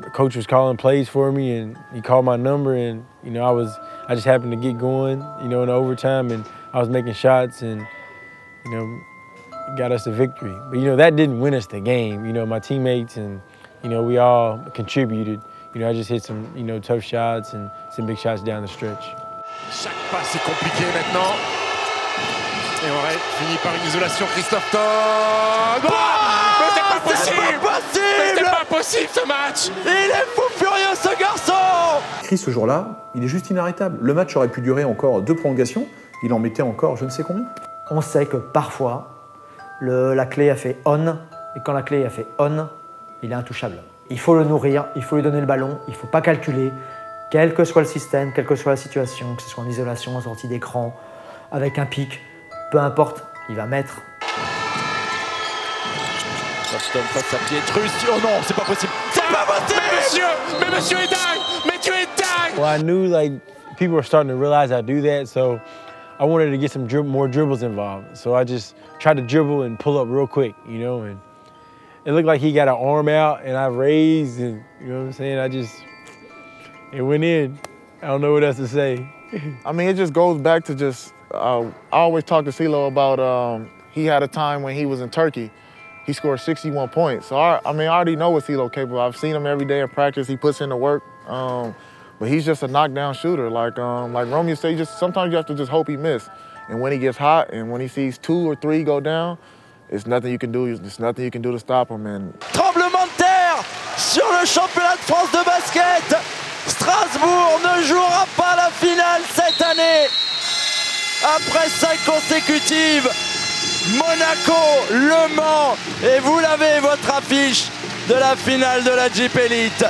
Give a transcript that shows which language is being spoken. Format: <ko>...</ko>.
<en>The coach was calling plays for me, and he called my number, and you know I just happened to get going, you know, in overtime, and I was making shots, and you know, got us the victory. But you know that didn't win us the game. You know, my teammates and you know we all contributed. You know, I just hit some tough shots and some big shots down the stretch.</en> <fr>Chaque passe est compliqué maintenant. Et on finit par une isolation, Christophe Todd. Mais c'est pas possible! Mais c'est pas possible ce match! Il est fou furieux ce garçon! Chris, ce jour-là, il est juste inarrêtable. Le match aurait pu durer encore 2 prolongations. Il en mettait encore je ne sais combien. On sait que parfois, la clé a fait on, et quand la clé a fait on, il est intouchable. Il faut le nourrir, il faut lui donner le ballon, il ne faut pas calculer, quel que soit le système, quelle que soit la situation, que ce soit en isolation, en sortie d'écran, avec un pic, peu importe, il va mettre. Touchdown face à Pietrus. Oh non, c'est pas possible. C'est pas possible. Mais monsieur est dingue. Mais tu es dingue.</fr> <en>Well, I knew like people were starting to realize I do that, so I wanted to get some more dribbles involved. So I just tried to dribble and pull up real quick, you know, and it looked like he got an arm out and I raised and, you know what I'm saying, it went in. I don't know what else to say. I mean, it just goes back to just, I always talk to CeeLo about, he had a time when he was in Turkey. He scored 61 points. So, I already know what CeeLo capable. I've seen him every day in practice. He puts in the work. But he's just a knockdown shooter. Like Romeo said, sometimes you have to just hope he miss. And when he gets hot and when he sees 2 or 3 go down, there's nothing you can do. There's nothing you can do to stop him. And</en> <fr>tremblement de terre sur le championnat de France de basket. Strasbourg ne jouera pas la finale cette année. Après 5 consécutives, Monaco, Le Mans, et vous l'avez, votre affiche de la finale de la Jeep Elite.</fr>